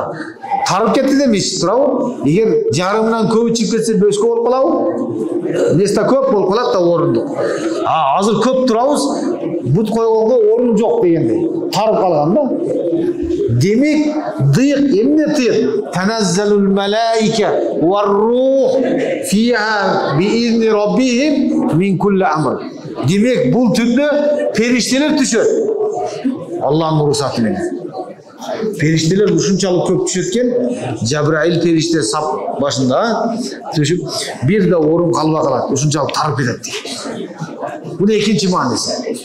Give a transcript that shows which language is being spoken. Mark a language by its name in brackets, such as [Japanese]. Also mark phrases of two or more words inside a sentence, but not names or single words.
[Kyrgyz] Тарып кетти де мечит турабы? Эгер жарымынан көбү чыгып кетсе бөскө болуп калабы? Места көп болуп калат да орундук. Азыр көп турабыз, бут койгонго орун жок дегендей. Тарып калган да. Демек, дыйк эмне тыйк? [Arabic] تنزل الملائكة والروح فيها بإذن ربهم من كل أمر. [Kyrgyz] Демек, бул түндө периштелер түшөт. Аллахтын уруксаты менен. Периштелер ушунчалык көп түшөт экен, Жабраил периште сап башында түшүп, бир да орун калбай калат, ушунчалык тарып кетет. Бул экинчи мааниси.